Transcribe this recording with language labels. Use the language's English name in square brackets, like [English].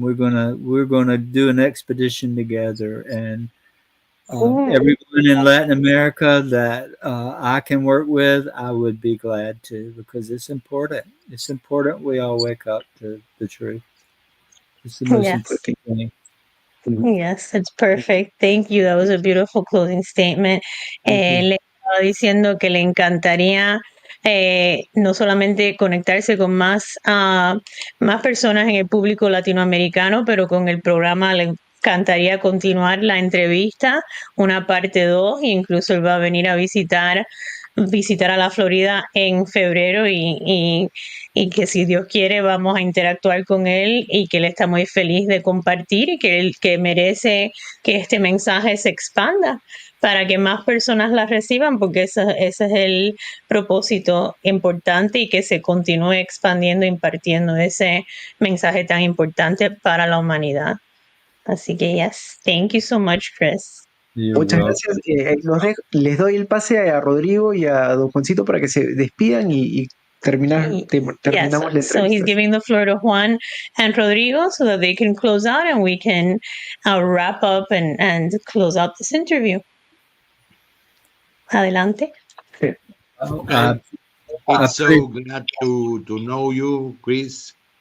[English] We're gonna do an expedition together, and everyone in Latin America that I can work with, I would be glad to because it's important. It's important we all wake up to the truth. It's the most Yes. important thing. Yes, it's perfect. Thank you. That was a beautiful closing statement. [Spanish] Le estaba diciendo que le encantaría no solamente conectarse con más personas en el público latinoamericano, pero con el programa le encantaría continuar la entrevista, una parte 2, e incluso él va a venir a visitar a la Florida en febrero y que si Dios quiere vamos a interactuar con él y que él está muy feliz de compartir y que él que merece que este mensaje se expanda para que más personas la reciban, porque ese es el propósito importante, y que se continúe expandiendo, impartiendo ese mensaje tan importante para la humanidad. Así que [English] yes, thank you so much, Chris. [Spanish] Muchas gracias. Les doy el pase a Rodrigo y a Don Juancito para que se despidan y terminamos la entrevista. [English] So he's giving the floor to Juan and Rodrigo so that they can close out and we can wrap up and close out this interview. [Spanish] Adelante. [English] It's so glad to know you, Chris.